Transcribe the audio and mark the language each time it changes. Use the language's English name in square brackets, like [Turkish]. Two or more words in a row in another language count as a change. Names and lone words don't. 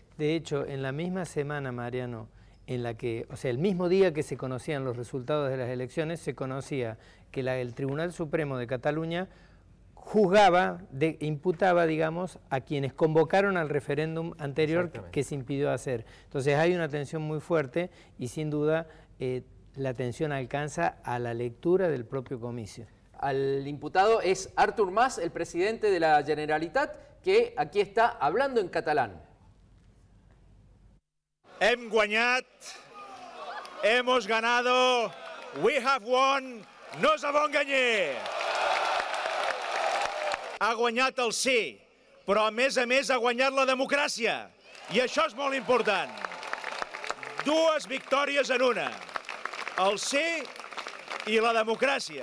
[Spanish] De hecho, en la misma semana, Mariano, en la que, o sea, el mismo día que se conocían los resultados de las elecciones, se conocía que el Tribunal Supremo de Cataluña imputaba, digamos, a quienes convocaron al referéndum anterior que se impidió hacer. Entonces hay una tensión muy fuerte y sin duda la tensión alcanza a la lectura del propio comicio. Al imputado es Artur Mas, el presidente de la Generalitat, que aquí está hablando en catalán. [Catalan] Hem guanyat, [Spanish] hemos ganado, [English] we have won, [Catalan] no s'ha enganyé. Ha guanyat el sí, però a més ha guanyat la democràcia. I això és molt important. Dues victòries en una, el sí i la democràcia.